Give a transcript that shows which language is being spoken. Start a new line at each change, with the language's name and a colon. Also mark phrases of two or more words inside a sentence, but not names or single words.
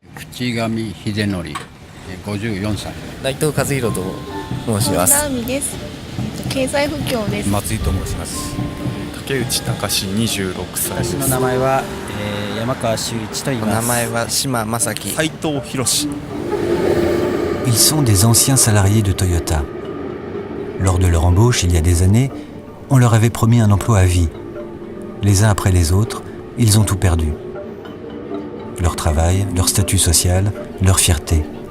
Japanese: Ichigami Hidenori, 54歳。内藤和弘と申します。本田亜美です。経済不況です。松井と申します。竹内隆26歳です。私の名前は、山川修一と言います。名前は島正樹。斉藤博。
French: Ils sont des anciens salariés de Toyota. Lors de leur embauche, il y a des années, on leur avait promis un emploi à vie. Les uns après les autres, ils ont tout perdu. Leur travail, leur statut social, leur fierté.